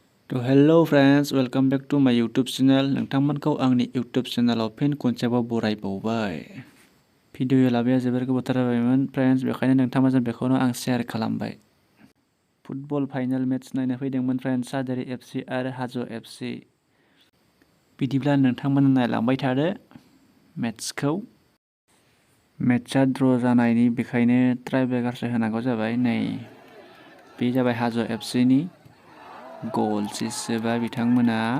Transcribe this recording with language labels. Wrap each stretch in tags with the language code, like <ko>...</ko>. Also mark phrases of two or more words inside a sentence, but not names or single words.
<brx>तो</brx> <en>hello friends welcome back to my YouTube channel</en> <brx>नोंथांमोनखौ आंनि यूट्यूब चैनलाव फिन खनसेबाव बरायबावबाय भिडिअ लाबोया जोबोर गोबावथार जाबायमोन फ्रेंड्स बेखायनो नोंथांमोनजों बेखौनो आं शेयार खालामबाय</brx> <en>football final match</en> <brx>नायनो फैदोंमोन फ्रेंड्स सादेरि एफसी आरो हाजो एफसी बिदिब्ला नोंथांमोना नायलांबाय थादो मैचखौ मैचआ ड्र जानायनि बेखायनो ट्राइब्रेकारसो होनांगौ जाबाय नै बे जाबाय हाजो एफसी नि गल सोबा बिथांमोना</brx>